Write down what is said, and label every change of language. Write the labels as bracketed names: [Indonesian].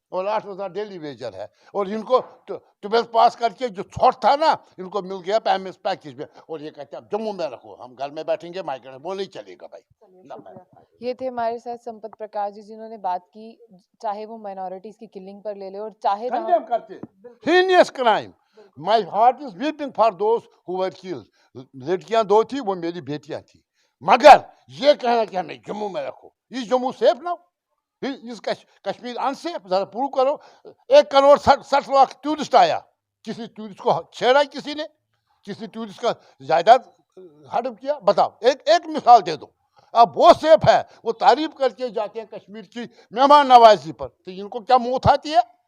[Urdu] اور 8,000 daily wager ہے اور ان کو 12 پاس کر کے جو چھوٹ تھا نا ان کو مل گیا پیمنٹ پیکیج میں اور یہ کہتے ہیں اب جموں میں رکھو ہم گھر میں بیٹھیں گے مائیگریٹ وہ نہیں چلے گا بھائی. یہ تھے ہمارے ساتھ سمپت پرکاش جی جنہوں نے بات کی چاہے وہ مائنورٹیز کی کلنگ پر لے لے اور چاہے [English] Condemn [Urdu] کرتے [English] heinous crime. My heart is weeping for those who were killed. [Urdu] لڑکیاں دو تھی وہ میری بیٹیاں تھی مگر یہ کہنا کہ ہمیں جموں میں رکھو اس جموں سیف نہ اس کشمیر انسیف ذرا پروو کرو 1,60,60,00,000 ٹورسٹ آیا کسی ٹورسٹ کو چھیڑا کسی نے کسی ٹورسٹ کا جائیداد ہڑپ کیا بتاؤ ایک مثال دے دو اب وہ سیف ہے وہ تعریف کر کے جاتے ہیں کشمیر کی مہمان نوازی پر تو ان کو کیا موت آتی ہے